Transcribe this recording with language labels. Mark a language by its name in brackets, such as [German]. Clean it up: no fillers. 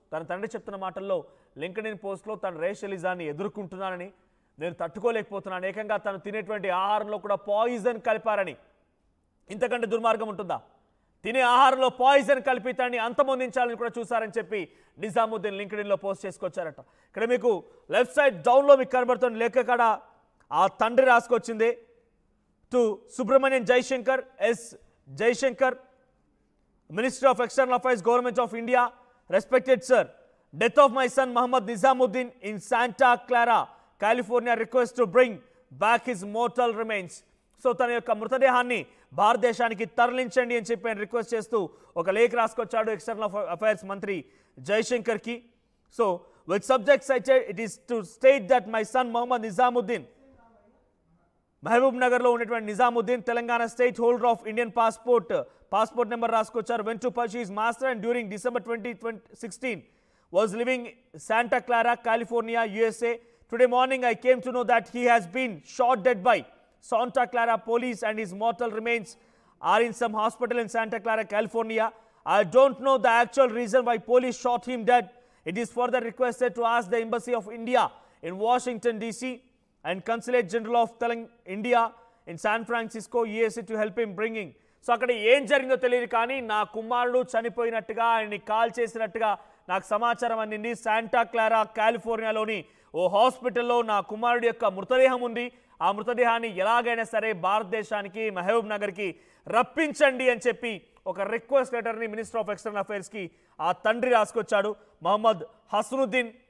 [Telugu] తన తండ్రి చెప్తున్న మాటల్లో లింక్డ్ఇన్ పోస్ట్లో తన రేషలిజాన్ని ఎదుర్కొంటున్నానని, నేను తట్టుకోలేకపోతున్నాను, ఏకంగా తను తినేటువంటి ఆహారంలో కూడా పాయిజన్ కలిపారని. ఇంతకంటే దుర్మార్గం ఉంటుందా? తినే ఆహారంలో పాయిజన్ కలిపి తనని అంతమొందించాలని కూడా చూశారని చెప్పి నిజాముద్దీన్ లింక్డ్ఇన్లో పోస్ట్ చేసుకొచ్చారట. ఇక్కడ మీకు లెఫ్ట్ సైడ్ డౌన్లో మీకు కనబడుతున్న లేఖ కాడ ఆ తండ్రి రాసుకొచ్చింది. [English] To Subrahmanyam Jaishankar, S Jaishankar, Minister of External Affairs, Government of India. Respected sir, death of my son Muhammad Nizamuddin in Santa Clara, California. Request to bring back his mortal remains. [Telugu] So తన యొక్క మృతదేహాన్ని భారతదేశానికి తరలించండి అని చెప్పి రిక్వెస్ట్ చేస్తూ ఒక లేఖ రాసుకొచ్చాడు ఎక్స్టర్నల్ అఫైర్స్ మంత్రి జైశంకర్ కి. [English] so with subject cited, it is to state that my son Muhammad Nizamuddin, [Telugu] Mahabub నగర్లో ఉన్నటువంటి Nizamuddin, [English] Telangana state holder of Indian passport number రాసుకొచ్చారు. Went to pursue his master and during December 2016 was living Santa Clara, California, USA. Today morning I came to know that he has been shot dead by Santa Clara police and his mortal remains are in some hospital in Santa Clara, California. I don't know the actual reason why police shot him dead. It is further requested to ask the Embassy of India in Washington DC and Consulate General of India in San Francisco, USA to help him bringing. [Telugu] So అక్కడ ఏం జరిగిందో తెలియదు, కానీ నా కుమారుడు చనిపోయినట్టుగా, ఆయన్ని call చేసినట్టుగా నాకు సమాచారం అందింది. శాంటా క్లారా, కాలిఫోర్నియాలోని ఓ హాస్పిటల్లో నా కుమారుడు యొక్క మృతదేహం ఉంది. ఆ మృతదేహాన్ని ఎలాగైనా సరే భారతదేశానికి, మహబూబ్ నగర్కి రప్పించండి అని చెప్పి ఒక రిక్వెస్ట్ లెటర్ని మినిస్టర్ ఆఫ్ ఎక్స్టర్నల్ అఫైర్స్కి ఆ తండ్రి రాసుకొచ్చాడు, మహమ్మద్ హసనుద్దీన్.